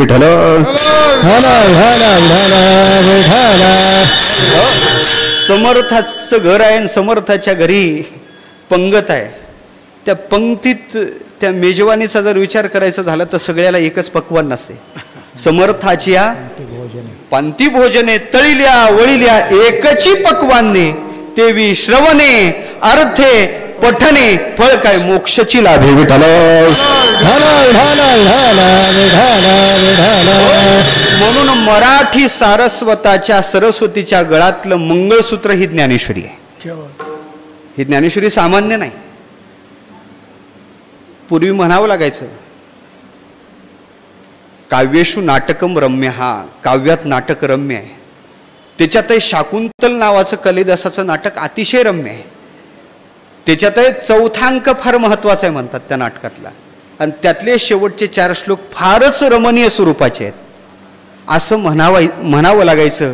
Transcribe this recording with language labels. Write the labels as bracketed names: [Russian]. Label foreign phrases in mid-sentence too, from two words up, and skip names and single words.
[Marathi] विठ्ठल समर्थाचं घर आहे आणि समर्थाच्या घरी पंगत आहे. त्या पंक्तीत त्या मेजवानीचा जर विचार करायचा झाला तर सगळ्याला एकच पक्वान नसते. समर्थाच्या पंक्ती भोजने तळिल्या वळिल्या एकची पक्वाने तेवी श्रवणे अर्थे पठणे फळ काय मोक्षची लाभे. विठ्ठल म्हणून मराठी सारस्वताच्या सरस्वतीच्या गळातलं मंगळसूत्र ही ज्ञानेश्वरी आहे. ही ज्ञानेश्वरी सामान्य नाही. पूर्वी म्हणावं लागायचं [Sanskrit] काव्येषु नाटकम रम्य. [Marathi] हा काव्यात नाटक रम्य आहे. त्याच्यातही शाकुंतल नावाचं कालिदासाचं नाटक अतिशय रम्य आहे. त्याच्यातही चौथांक फार महत्वाचा आहे म्हणतात त्या नाटकातला. आणि त्यातले शेवटचे 4 श्लोक फारच रमणीय स्वरूपाचे आहेत असं म्हणावं लागायचं.